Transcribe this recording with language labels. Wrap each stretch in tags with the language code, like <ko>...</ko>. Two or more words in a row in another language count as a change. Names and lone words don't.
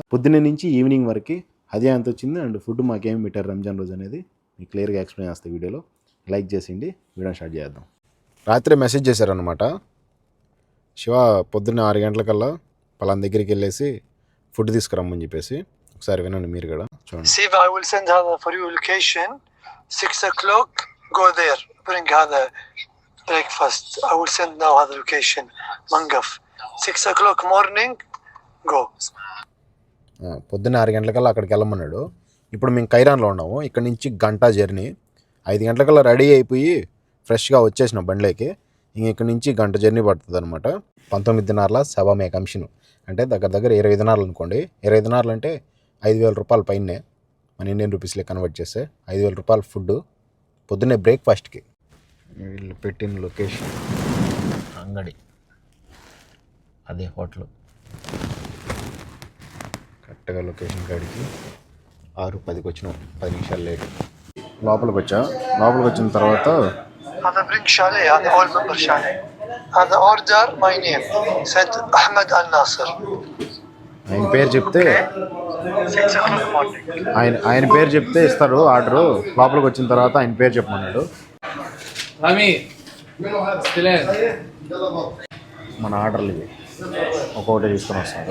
<te>పొద్దున్నే నుంచి ఈవినింగ్ వరకు హదియా ఎంత వచ్చింది అండ్ ఫుడ్ మాకేం పెట్టారు రంజాన్ రోజు అనేది మీకు</te> <en>clearగా explain</en> <te>చేస్తాను వీడియోలో. లైక్ చేసిండి</te> <en>video start</en> <te>చేద్దాం. రాత్రి మెసేజ్ చేశారనమాట, శివ పొద్దున్న 6 గంటలకల్లా పలానా దగ్గరికి వెళ్ళేసి ఫుడ్ తీసుకురమ్మని చెప్పేసి. ఒకసారి వినండి మీరు కూడా చూడండి.</te> <en>See, I will send her for you location. 6 o'clock, go there. Bring her the breakfast. I will send now her location. Mangaf. 6 o'clock morning, go.</en> <te>పొద్దున్న 6 గంటలకల్లా అక్కడికి వెళ్ళమన్నాడు. ఇప్పుడు మేము కైరాన్లో ఉన్నాము. ఇక్కడ నుంచి గంట జర్నీ. 5 గంటలకల్లా రెడీ అయిపోయి ఫ్రెష్గా వచ్చేసిన బండ్లోకి. ఇంక ఇక్కడ నుంచి గంట జర్నీ పడుతుంది అనమాట. 19 దినార్ల సవామే కమిషన్ అంటే దగ్గర దగ్గర 20 దినార్లు అనుకోండి. 20 దినార్లు అంటే 5,000 రూపాయల పైనే మన</te> <en>Indian rupeesలో convert</en> <te>చేస్తే 5,000 రూపాయల ఫుడ్ పొద్దున్నే బ్రేక్ఫాస్ట్కి. వీళ్ళు పెట్టిన లొకేషన్ అంగడి, అదే హోటల్.</te> <en>correctగా location</en> <te>కాడికి 6:10కి వచ్చినాం, 10 నిమిషాలు లేట్. లోపలికి వచ్చిన తర్వాత</te> <ar>هذا برينك شاليه, هذا اول ممبر شاليه. هذا</ar> <en>order my name</en> <ar>سيد احمد الناصر.</ar> <te>ఆయన పేరు చెప్తే ఆయన పేరు చెప్తే ఇస్తాడు ఆర్డరు. లోపలికి వచ్చిన తర్వాత ఆయన పేరు చెప్పమన్నాడు. మన ఆర్డర్లు ఇవి ఒక్కొక్కటి తీసుకొని వస్తారు.</te>